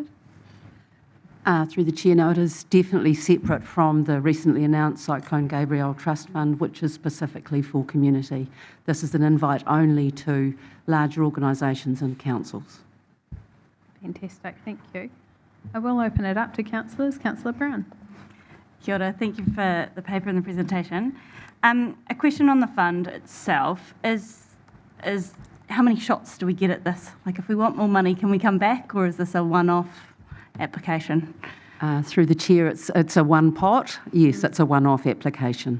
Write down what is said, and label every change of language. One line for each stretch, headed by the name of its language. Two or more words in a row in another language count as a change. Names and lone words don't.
English: Through the chair, no, it is definitely separate from the recently announced Cyclone Gabrielle Trust Fund, which is specifically for community. This is an invite only to larger organisations and councils. Fantastic, thank you. I will open it up to councillors. Councillor Brown.
Māori: Kia ora,
English: thank you for the paper and the presentation. A question on the fund itself is how many shots do we get at this? Like if we want more money, can we come back, or is this a one-off application? Through the chair, it's a one pot. Yes, it's a one-off application.